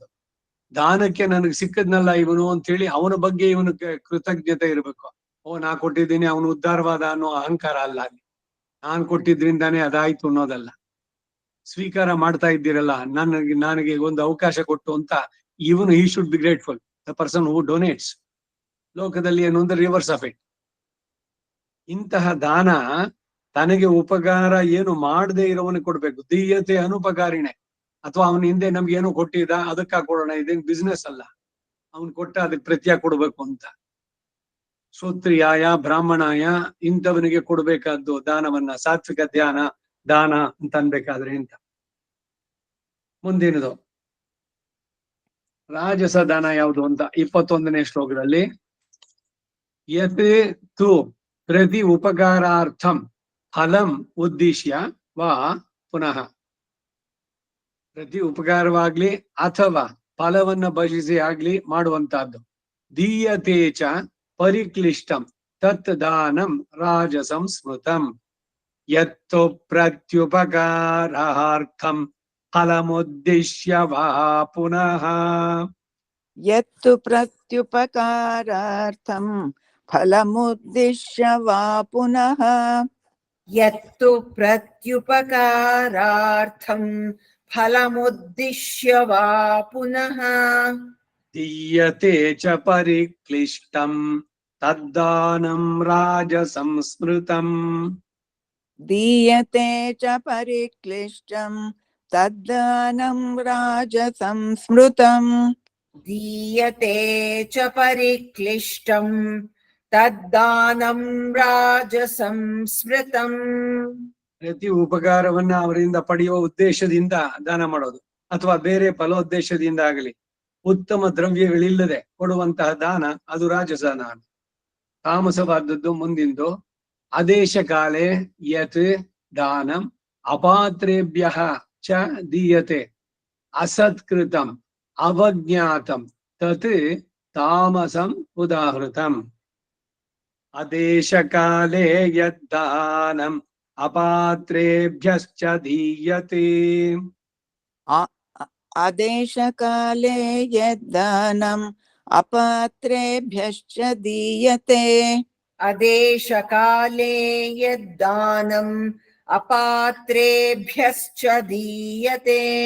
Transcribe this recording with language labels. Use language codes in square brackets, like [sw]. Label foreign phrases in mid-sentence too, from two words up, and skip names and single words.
[kn] ದಾನಕ್ಕೆ ನನಗೆ ಸಿಕ್ಕದ್ನಲ್ಲ ಇವನು ಅಂತ ಹೇಳಿ ಅವನ ಬಗ್ಗೆ ಇವನು ಕೃತಜ್ಞತೆ ಇರಬೇಕು. ಓ ನಾ ಕೊಟ್ಟಿದ್ದೀನಿ, ಅವನು ಉದ್ಧಾರವಾದ ಅನ್ನೋ ಅಹಂಕಾರ ಅಲ್ಲ ಅಲ್ಲಿ. ನಾನ್ ಕೊಟ್ಟಿದ್ರಿಂದಾನೇ ಅದಾಯ್ತು ಅನ್ನೋದಲ್ಲ. ಸ್ವೀಕಾರ ಮಾಡ್ತಾ ಇದ್ದೀರಲ್ಲ, ನನಗೆ ಒಂದು ಅವಕಾಶ ಕೊಟ್ಟು ಅಂತ ಇವನು [en] he should be grateful. the person who donates. [kn] ಲೋಕದಲ್ಲಿ ಏನು ಅಂದ್ರೆ [en] reverse of it. [kn] ಇಂತಹ ದಾನ ತನಗೆ ಉಪಕಾರ ಏನು ಮಾಡದೇ ಇರೋವನಿಗೆ ಕೊಡ್ಬೇಕು. [sa] ದೀಯತೆ ಅನುಪಕಾರಿಣೆ. [kn] ಅಥವಾ ಅವನ ಹಿಂದೆ ನಮ್ಗೆ ಏನೋ ಕೊಟ್ಟಿದ್ದ ಅದಕ್ಕ ಕೊಡೋಣ, ಇದೇನ್ ಬಿಸ್ನೆಸ್ ಅಲ್ಲ. ಅವನ್ ಕೊಟ್ಟ ಅದಕ್ಕೆ ಪ್ರತ್ಯಾಗ ಕೊಡ್ಬೇಕು ಅಂತ. [sa] ಶ್ರೋತ್ರಿಯಾಯ ಬ್ರಾಹ್ಮಣಾಯ [kn] ಇಂಥವನಿಗೆ ಕೊಡ್ಬೇಕಾದ್ದು ದಾನವನ್ನ, ಸಾತ್ವಿಕ ದಾನ ಅಂತ ಅನ್ಬೇಕಾದ್ರೆ ಅಂತ. ಮುಂದಿನದು ರಾಜಸ ದಾನ ಯಾವುದು ಅಂತ 21ನೇ ಶ್ಲೋಕದಲ್ಲಿ [sa] ಯತ್ ತು ಪ್ರತಿ ಉಪಕಾರಾರ್ಥಂ ಫಲಂ ಉದ್ದೇಶ್ಯ ವಾ ಪುನಃ. [kn] ಪ್ರತಿ ಉಪಕಾರವಾಗ್ಲಿ ಅಥವಾ ಫಲವನ್ನ ಭಜಿಸಿ ಆಗ್ಲಿ ಮಾಡುವಂತಹದ್ದು. [sa] ದೀಯತೇಚ ಪರಿಕ್ಲಿಷ್ಟಂ ತತ್ ದಾನಂ ರಾಜಸಂ ಸ್ಮೃತಂ ಯತ್ತು ಪ್ರತ್ಯುಪಕಾರಾರ್ಥಂ ಫಲಮುದ್ದೇಶ್ಯ ವಾ ಪುನಃ. ಯತ್ತು ಪ್ರತ್ಯುಪಕಾರಾರ್ಥಂ ಫಲಮುದ್ದೇಶ್ಯ ವಾ ಪುನಃ. ಯತ್ತು ಪ್ರತ್ಯುಪಕಾರಾರ್ಥಂ ಫಲಮುದ್ದೇಶ್ಯ ವಾ ಪುನಃ. ದೀಯತೆ ಚ ಪರಿಕ್ಲಿಷ್ಟಂ ತದ್ದಾನಂ ರಾಜಸಂ ಸ್ಮೃತಂ. ದೀಯತೆ ಚ ಪರಿಕ್ಲಿಷ್ಟಂ ತದ್ದಾನಂ ರಾಜಸಂ ಸ್ಮೃತಂ. ದೀಯತೆ ಚ ಪರಿಕ್ಲಿಷ್ಟಂ ತದ್ದಾನಂ ರಾಜಸಂ ಸ್ಮೃತಂ. [kn] ಪ್ರತಿ ಉಪಕಾರವನ್ನ ಅವರಿಂದ ಪಡೆಯುವ ಉದ್ದೇಶದಿಂದ ದಾನ ಮಾಡೋದು, ಅಥವಾ ಬೇರೆ ಫಲೋದ್ದೇಶದಿಂದ ಆಗಲಿ ಉತ್ತಮ ದ್ರವ್ಯಗಳಿಲ್ಲದೆ ಕೊಡುವಂತಹ ದಾನ ಅದು ರಾಜಸ ದಾನ. ತಾಮಸವಾದದ್ದು ಮುಂದಿಂದು. [sa] ಆದೇಶ ಕಾಲೇ ಯತ್ ದಾನಂ ಅಪಾತ್ರೇಭ್ಯ ಚ ದೀಯತೆ ಅಸತ್ಕೃತಂ ಅವಜ್ಞಾತಂ ತತ್ ತಾಮಸಂ ಉದಾಹೃತಂ. ಆದೇಶ ಕಾಲೇ ಯತ್ ದಾನಂ ಅಪಾತ್ರೇಭ್ಯಶ್ಚ ದೀಯತೆ. ಆದೇಶ ಕಾಲೇ ಯದ್ದಾನಂ ಅಪಾತ್ರೇಭ್ಯಶ್ಚ ದೀಯತೆ. ಆದೇಶ ಕಾಲೇ ಯದ್ದಾನಂ ಅಪಾತ್ರೇಭ್ಯಶ್ಚ ದೀಯತೆ.